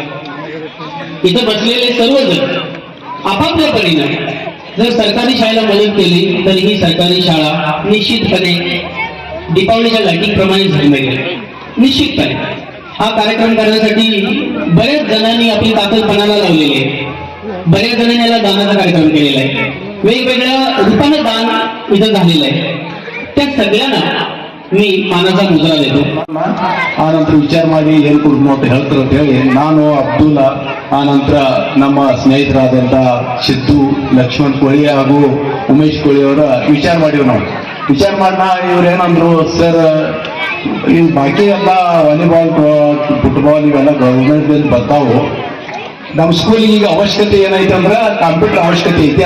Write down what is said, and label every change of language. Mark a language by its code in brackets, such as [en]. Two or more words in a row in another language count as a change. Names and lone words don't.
[mr] इथं बसलेले सर्वजण आपापल्या परीने जर सरकारी शाळेला मदत केली तर ही सरकारी शाळा निश्चितपणे दीपावलीच्या लाईटिंग प्रमाणे झाली पाहिजे. निश्चितपणे हा कार्यक्रम करण्यासाठी बऱ्याच जणांनी आपली ताकद पणाला लावलेली आहे. बऱ्याच जणांनी याला दानाचा कार्यक्रम केलेला आहे. वेगवेगळ्या रूपानं दान इथं झालेलं आहे. त्या सगळ्यांना मी मानस मुद्रा देतु. [kn] ಆ ನಂತರ ವಿಚಾರ ಮಾಡಿ ಏನ್ ಕೊಡ್ಬೋದು ಅಂತ ಹೇಳ್ತಾರೆ ಅಂತ ಹೇಳಿ ನಾನು ಅಬ್ದುಲ್, ಆ ನಂತರ ನಮ್ಮ ಸ್ನೇಹಿತರಾದಂತ ಸಿದ್ದು, ಲಕ್ಷ್ಮಣ್ ಕೋಳಿ ಹಾಗೂ ಉಮೇಶ್ ಕೋಳಿ ಅವರ ವಿಚಾರ ಮಾಡಿವ್ ನಾವು. ವಿಚಾರ ಮಾಡಿದ ಇವ್ರೇನಂದ್ರು, ಸರ್ ಈ ಬಾಕಿ ಎಲ್ಲ ವಾಲಿಬಾಲ್, ಫುಟ್ಬಾಲ್ ಇವೆಲ್ಲ ಗವರ್ಮೆಂಟ್ ಬರ್ತಾವು, ನಮ್ಮ ಸ್ಕೂಲಿಗೆ ಈಗ ಅವಶ್ಯಕತೆ ಏನೈತೆ ಅಂದ್ರೆ ಕಂಪ್ಯೂಟರ್ ಅವಶ್ಯಕತೆ ಐತಿ.